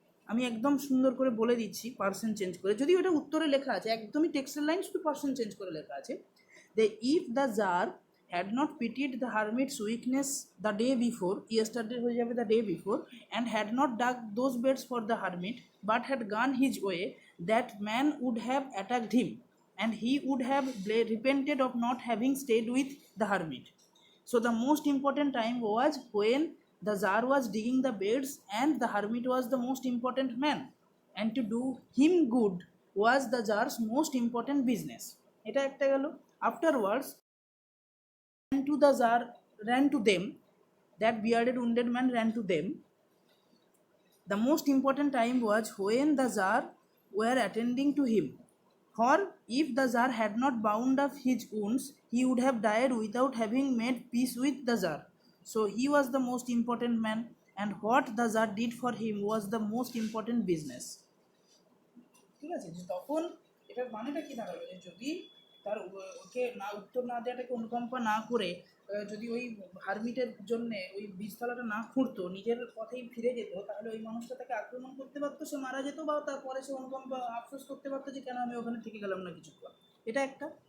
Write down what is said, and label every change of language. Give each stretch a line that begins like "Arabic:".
Bangla: আমি একদম সুন্দর করে বলে দিচ্ছি পার্সেন্ট চেঞ্জ করে, যদি ওটা উত্তরে লেখা আছে একদমই টেক্সটের লাইন, শুধু পার্সেন্ট চেঞ্জ করে লেখা আছে যে
English: if the tsar had not pitied the hermit's weakness the day before, yesterday
Bangla: হয়ে যাবে
English: the day before, and had not dug those beds for the hermit, but had gone his way, that man would have attacked him, and he would have repented of not having stayed with the hermit. So the most important time was when the Tsar was digging the beds and the hermit was the most important man, and to do him good was the Tsar's most important business.
Bangla: এটা একটা গেল।
English: Afterwards ran to the Tsar, ran to them, that bearded wounded man ran to them. The most important time was when the Tsar were attending to him. For if the Tsar had not bound up his wounds, he would have died without having made peace with the Tsar. So he was the most important man, and what the Tsar did for him was the most important business.
Bangla: ঠিক আছে, যে তখন এটার মানেটা কি দাঁড়াবে, যে যদি তার ওকে না উত্তর না দেওয়াটাকে অনুকম্পা না করে যদি ওই হারমিটের জন্যে ওই বীজতলাটা না খুঁড়তো, নিজের পথেই ফিরে যেত, তাহলে ওই মানুষটা তাকে আক্রমণ করতে পারতো, সে মারা যেত, বা তারপরে সে অনুকম্পা আফসোস করতে পারতো যে কেন আমি ওখানে থেকে গেলাম না কিছুক্ষণ। এটা একটা।